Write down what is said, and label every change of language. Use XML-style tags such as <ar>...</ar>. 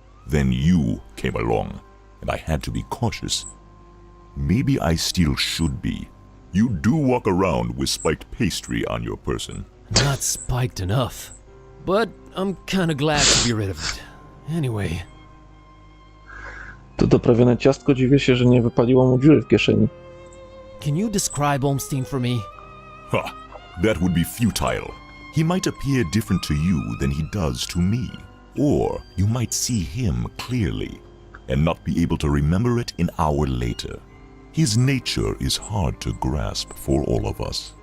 <en>Then you came along, and I had to be cautious. Maybe I still should be. You do walk around with spiked pastry on your person. Not spiked enough. But I'm kinda glad to be rid of it. Anyway.</en> <pl>To doprawione ciastko, dziwię się, że nie wypaliło mu dziury w kieszeni.</pl> <en>Can you describe Olmstein for me? Ha! That would be futile. He might appear different to you than he does to me. Or you might see him clearly, and not be able to remember it an hour later. His nature is hard to grasp for all of us.</en>